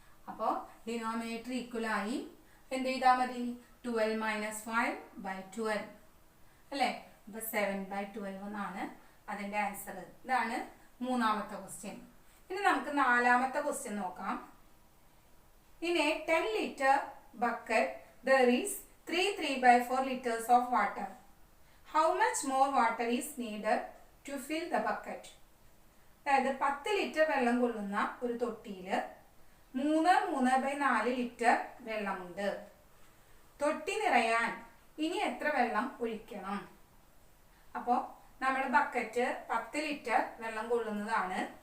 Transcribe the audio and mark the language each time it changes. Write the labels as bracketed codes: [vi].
[ml] അപ്പോൾ denominator equal ആയി എന്ത് ചെയ്താൽ മതി? 12 മൈനസ് 5/12 അല്ലേ? അപ്പൊ 7/12 എന്നാണ് അതിന്റെ ആൻസർ. ഇതാണ് മൂന്നാമത്തെ ക്വസ്റ്റ്യൻ. ഇനി നമുക്ക് നാലാമത്തെ ക്വസ്റ്റ്യൻ നോക്കാം. [en] In a 10-liter bucket there is 3/4 liters of water. How much more water is needed to fill the bucket? [ml] അതായത് 10 ലിറ്റർ വെള്ളം കൊള്ളുന്ന ഒരു തൊട്ടിയില് 3/4 ലിറ്റർ വെള്ളമുണ്ട്. തൊട്ടി നിറയാൻ ഇനി എത്ര വെള്ളം ഒഴിക്കണം? അപ്പോൾ നമ്മുടെ ബക്കറ്റ് 10 ലിറ്റർ വെള്ളം കൊള്ളുന്നതാണ്.